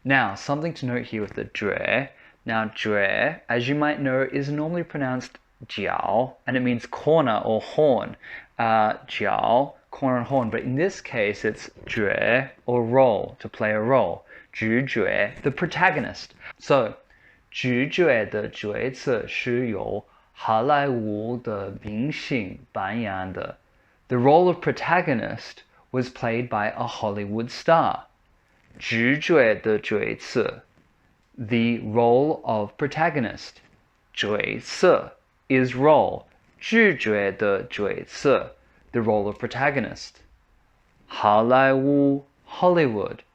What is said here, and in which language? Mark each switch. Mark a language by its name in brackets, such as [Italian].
[English] Now, something to note here with the 角. Now, 角, as you might know, is normally pronounced 角, and it means corner or horn. 角, corner and horn. But in this case, it's 角 or role, to play a role. 主角, the protagonist. [Chinese] So, 主角的角色是由好莱坞的明星扮演的. [English] The role of protagonist was played by a Hollywood star. [Chinese] 主角的角色, [English] the role of protagonist. 角色 is role. [Chinese] 主角的角色, [English] the role of protagonist. 好莱坞 Hollywood.